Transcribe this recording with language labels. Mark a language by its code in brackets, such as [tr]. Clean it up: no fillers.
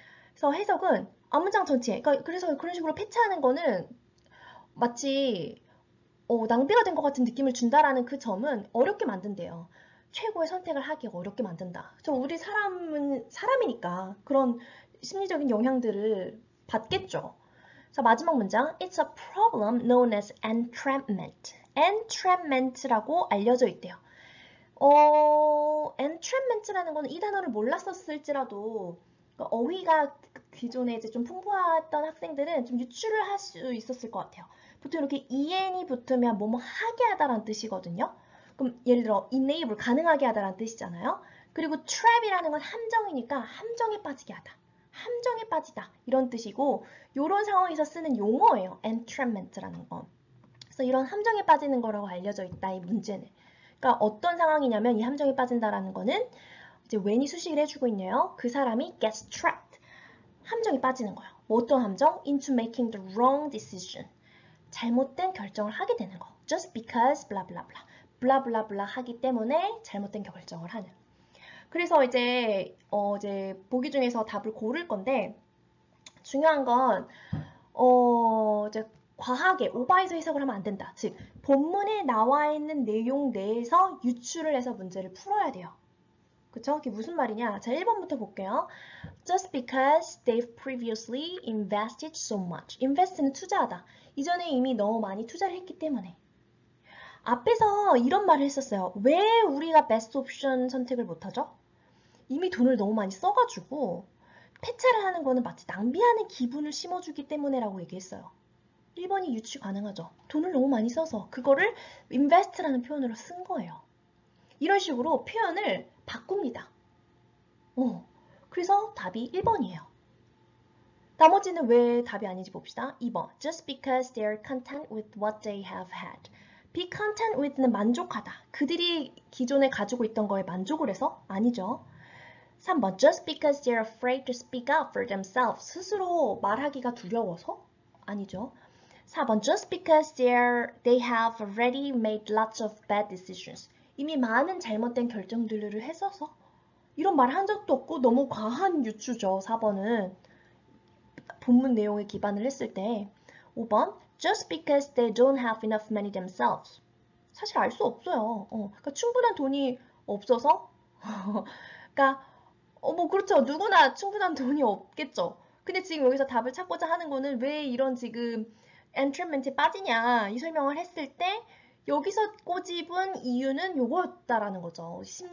[ko] 그래서 해석은 앞문장 전체, 그래서 그런 식으로 패치하는 거는 마치 낭비가 된 것 같은 느낌을 준다라는 그 점은 어렵게 만든대요. 최고의 선택을 하기 어렵게 만든다. 우리 사람은 사람이니까 그런 심리적인 영향들을 받겠죠. 자, 마지막 문장. [en] It's a problem known as entrapment. [ko] entrapment라고 알려져 있대요. entrapment라는 거는 이 단어를 몰랐었을지라도 그러니까 어휘가 기존에 이제 좀 풍부했던 학생들은 좀 유추를 할 수 있었을 것 같아요. 보통 이렇게 en이 붙으면 뭐뭐 하게 하다라는 뜻이거든요. 그럼 예를 들어 enable 가능하게 하다라는 뜻이잖아요. 그리고 trap이라는 건 함정이니까 함정에 빠지게 하다. 함정에 빠지다 이런 뜻이고 이런 상황에서 쓰는 용어예요. entrapment라는 건. 그래서 이런 함정에 빠지는 거라고 알려져 있다, 이 문제는. 그러니까 어떤 상황이냐면 이 함정에 빠진다라는 거는 이제 when이 수식을 해주고 있네요. 그 사람이 [en] gets trapped. [ko] 함정에 빠지는 거예요. 뭐 어떤 함정? [en] into making the wrong decision. [ko] 잘못된 결정을 하게 되는 거. [en] just because blah blah blah. [ko] blah blah blah 하기 때문에 잘못된 결정을 하는. 그래서 이제 보기 중에서 답을 고를 건데 중요한 건 이제 과하게 오버해서 해석을 하면 안 된다. 즉 본문에 나와 있는 내용 내에서 유추를 해서 문제를 풀어야 돼요. 그쵸? 그게 무슨 말이냐? 자, 1번부터 볼게요. [en] Just because they've previously invested so much. [ko] invest는 투자하다. 이전에 이미 너무 많이 투자를 했기 때문에. 앞에서 이런 말을 했었어요. 왜 우리가 best option 선택을 못하죠? 이미 돈을 너무 많이 써가지고 폐차를 하는 거는 마치 낭비하는 기분을 심어주기 때문에라고 얘기했어요. 1번이 유추 가능하죠. 돈을 너무 많이 써서 그거를 invest라는 표현으로 쓴 거예요. 이런 식으로 표현을 바꿉니다. 그래서 답이 1번이에요. 나머지는 왜 답이 아닌지 봅시다. 2번. [en] Just because they are content with what they have had. Be content with는 [ko] 만족하다. 그들이 기존에 가지고 있던 거에 만족을 해서? 아니죠. 3번. [en] Just because they are afraid to speak up for themselves. [ko] 스스로 말하기가 두려워서? 아니죠. 4번. [en] Just because they have already made lots of bad decisions. [ko] 이미 많은 잘못된 결정들을 했어서? 이런 말 한 적도 없고 너무 과한 유추죠. 4번은. 본문 내용에 기반을 했을 때. 5번. [en] Just because they don't have enough money themselves. [ko] 사실 알 수 없어요. 그러니까 충분한 돈이 없어서? 그러니까 뭐 그렇죠. 누구나 충분한 돈이 없겠죠. 근데 지금 여기서 답을 찾고자 하는 거는 왜 이런 지금 entrapment에 빠지냐 이 설명을 했을 때 여기서 꼬집은 이유는 요거였다라는 거죠.